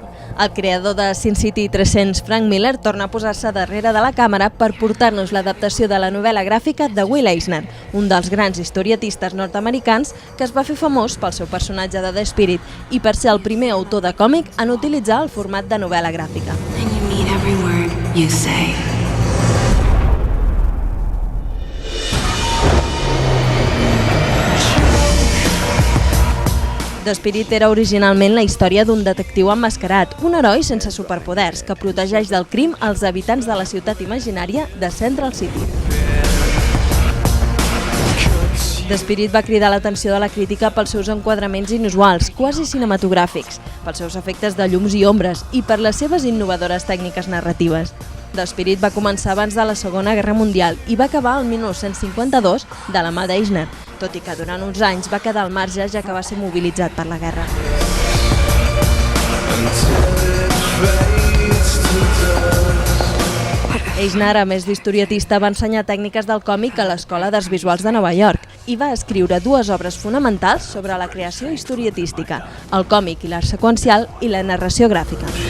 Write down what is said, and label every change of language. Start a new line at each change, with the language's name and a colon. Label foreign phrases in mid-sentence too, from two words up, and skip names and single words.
Catalan: El creador de Sin City 300, Frank Miller, torna a posar-se darrere de la càmera per portar-nos l'adaptació de la novel·la gràfica de Will Eisner, un dels grans historietistes nord-americans que es va fer famós pel seu personatge de The Spirit i per ser el primer autor de còmic en utilitzar el format de novel·la gràfica.
English: And you mean every word you say.
Catalan: The Spirit era originalment la història d'un detectiu emmascarat, un heroi sense superpoders que protegeix del crim als habitants de la ciutat imaginària de Central City. The Spirit va cridar l'atenció de la crítica pels seus enquadraments inusuals, quasi cinematogràfics, pels seus efectes de llums i ombres i per les seves innovadores tècniques narratives. The Spirit va començar abans de la Segona Guerra Mundial i va acabar el 1952 de la mà d'Eisner, tot i que durant uns anys va quedar al marge ja que va ser mobilitzat per la guerra. Eisner, a més d'historietista, va ensenyar tècniques del còmic a l'Escola d'Arts Visuals de Nova York i va escriure dues obres fonamentals sobre la creació historietística, el còmic i l'art seqüencial i la narració gràfica.